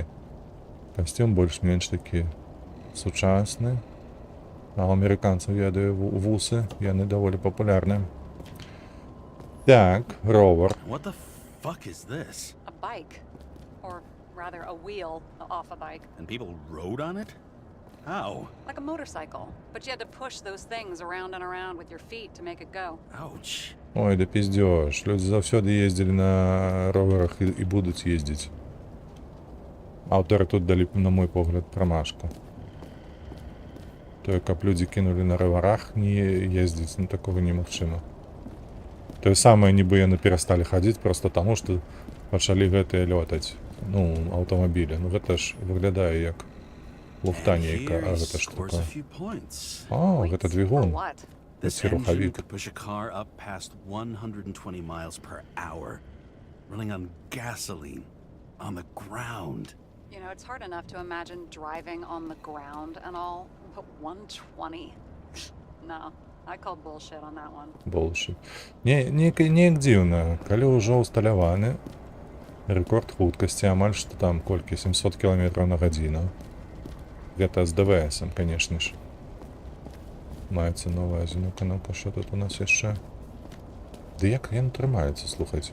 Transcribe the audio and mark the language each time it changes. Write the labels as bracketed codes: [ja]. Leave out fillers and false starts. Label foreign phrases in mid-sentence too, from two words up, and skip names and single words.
[be] Касцюм больш-менш такі сучасны. А у амерыканцаў, ведаю, вусы, яны даволі папулярныя. Так, ровар. [en] What the fuck is this? A bike. Or rather, a wheel off a bike. And people rode on it? How? Like a motorcycle. But you had to push those things around and around with your feet to make it go. Ouch. [ru] Ой, да пиздёж. [be] Люди заўсёды ездзілі на роверах і будуць ездзіць. Аўтары тут далі, на мой погляд, прамашку. Тое, каб людзі кінулі на роварах не ездзіць, ну такога немагчыма. Тое самае, нібы яны перасталі хадзіць проста таму, што пачалі гэтыя лётаць. Ну, аўтамабілі. Ну гэта ж выглядае як луфта [en] And [be] нейкая, а [en] here he [be] гэта ж [en] scores [be] такое. [en] a few points. [be] О, гэта [en] For [be] двигун. [en] what? This [be] Це [en] engine [be] рухавік. [en] could push a car up past 120 miles per hour, running on gasoline, on the ground. You know, it's hard enough to imagine driving on the ground and all, but 120? No, I call bullshit on that one. Bullshit. [be] Неяк дзіўна, калі ўжо ўсталяваны рэкорд хуткасці амаль што там колькі 700 км на гадзіну. Гэта з ДВС-ам, канешне ж. Маецца на ўвазе. Ну-ка, што тут у нас яшчэ? Ды як яно трымаецца, слухайце.